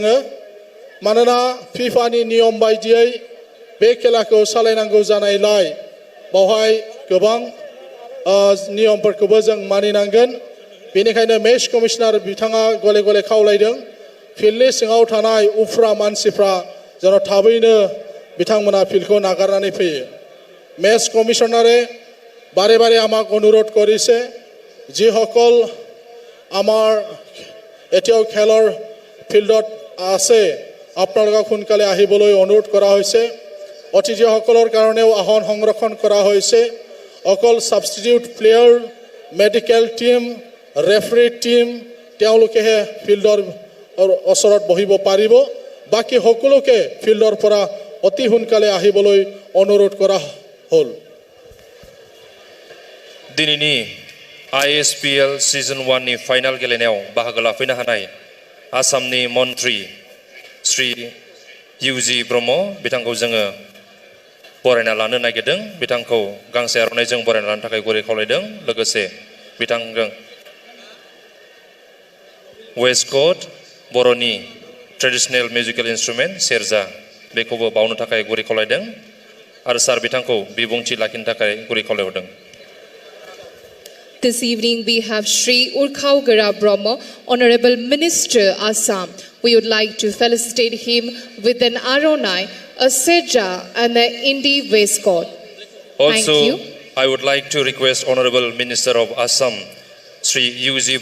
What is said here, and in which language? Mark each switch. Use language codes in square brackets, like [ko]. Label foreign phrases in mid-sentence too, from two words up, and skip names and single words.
[brx] मानोना फिफानि नियम बायदियै बे खेलाखौ सालायनांगौ जानायलाय बेवहाय गोबां नियमफोरखौबो जों मानिनांगोन। बेनिखायनो मेच कमिशनार बिथाङा गले गले खावलायदों फिल्डनि सिङाव थानाय उफ्रा मानसिफ्रा যেন थाबैनो बिथांमोना फिल्डखौ नागारनानै फैयो। [as] মেচ কমিশনাৰে বাৰে বাৰে আমাক অনুৰোধ কৰিছে যিসকল আমাৰ এতিয়াও খেলৰ ফিল্ডত আছে আপোনালোকক সোনকালে আহিবলৈ অনুৰোধ কৰা হৈছে। অতিথিসকলৰ কাৰণেও আসন সংৰক্ষণ কৰা হৈছে। অকল সাবষ্টিটিউট প্লেয়াৰ, মেডিকেল টিম, ৰেফাৰী টিম তেওঁলোকেহে ফিল্ডৰ ওচৰত বহিব পাৰিব। বাকী সকলোকে ফিল্ডৰ পৰা অতি সোনকালে আহিবলৈ অনুৰোধ কৰা হ'ল। [brx] दिनैनि ISPL सिजन 1 नि फाइनाल गेलेनायाव बाहागो लाफैनो हानाय आसामनि मन्त्रि श्री इउजि ब्रह्म बिथांखौ जोङो बरायना लानो नागिरदों। बिथांखौ गांसे आर'नाइजों बरायना लानो थाखाय गुरै खावलायदों। लोगोसे बिथांजों वेस्टकट बर'नि [en] traditional musical instrument [brx] सेरजा बेखौबो बावनो थाखाय गुरै खावलायदों आरो सार बिथांखौ बिबुंथि लाखिनो थाखाय गुरै खावलायहरदों। [en] This evening we have Shri Urkhaugara Brahma, Honorable Minister Assam. We would like to felicitate him with an Aronai, a Seja and an Indi waistcoat. Thank Also, you. I would like to request Honorable Minister of Assam, Shri U.G.